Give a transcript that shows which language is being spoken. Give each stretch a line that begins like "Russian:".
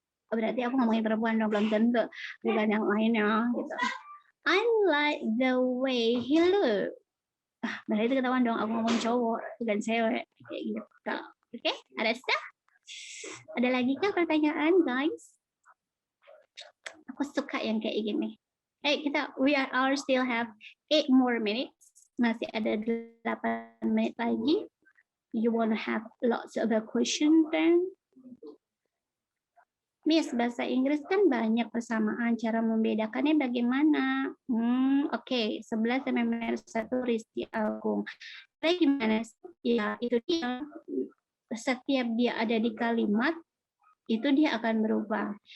Indonesian: Berarti aku ngomongin perempuan dong, belum tentu, bukan yang lainnya gitu.
English: I like the way he look.
Indonesian: Berarti itu ketahuan dong, aku ngomong cowok, bukan cewek, kayak gitu. Oke, ada sah? Ada lagi kah pertanyaan, guys? Aku suka yang kayak gini.
English: We still have 8 more minutes.
Indonesian: Masih ada 8 menit lagi.
English: You want to have lots of a question then?
Indonesian: Miss, bahasa Inggris kan banyak persamaan. Cara membedakannya bagaimana? Oke, 11 sampai 1 Risti Agung. Tapi gimana? Ya, itu dia. Setiap dia ada di kalimat, itu dia akan berubah.